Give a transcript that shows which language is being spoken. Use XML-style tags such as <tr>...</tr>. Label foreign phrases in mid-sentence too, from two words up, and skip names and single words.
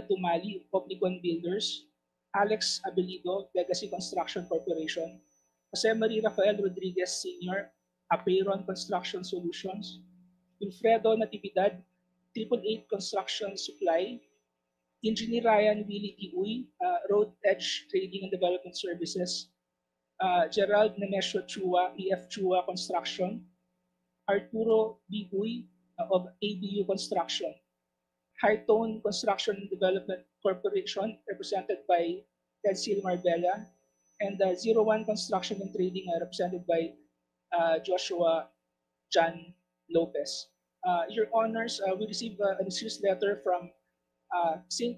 <en>Tumali of Omnicon Builders, Alex Abelido, Legacy Construction Corporation, Jose Marie Rafael Rodriguez Sr., Apeiron Construction Solutions, Wilfredo Natividad, 888 Construction Supply, Engineer Ryan Willie Tiuy, Road Edge Trading and Development Services, Gerald Nemesio Chua, EF Chua Construction, Arturo B. Uy of ABU Construction, Hightone Construction and Development Corporation, represented by Tedsil Marbella, and 01 Construction and Trading, represented by Joshua John Lopez. Your Honors, we received a excuse letter from St.</en>